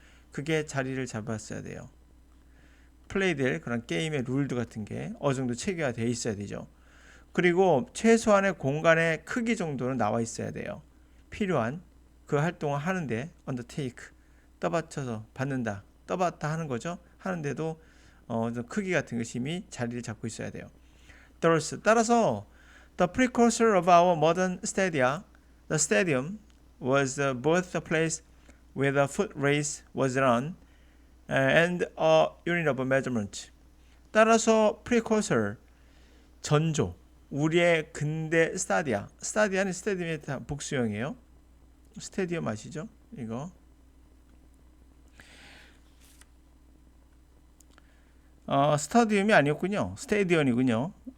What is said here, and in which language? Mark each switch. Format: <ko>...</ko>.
<ko>그게 자리를 잡았어야 돼요. 플레이될 그런 게임의 룰드 같은 게 어느 정도 체계화 되어 있어야 되죠. 그리고 최소한의 공간의 크기 정도는 나와 있어야 돼요. 필요한 그 활동을 하는데 undertake 떠받쳐서 받는다 떠받다 하는 거죠. 하는데도 크기 같은 것이 이미 자리를 잡고 있어야 돼요. 따라서</ko> <en>the precursor of our modern stadia, the stadium was both a place where the foot race was run and a unit of measurement.</en> <ko>따라서 precursor 전조 우리의 근대 스타디아는 스테디움의 복수형이에요. 스테디움 아시죠? 이거 스타디움이 아니었군요. 스테디언이군요.</ko>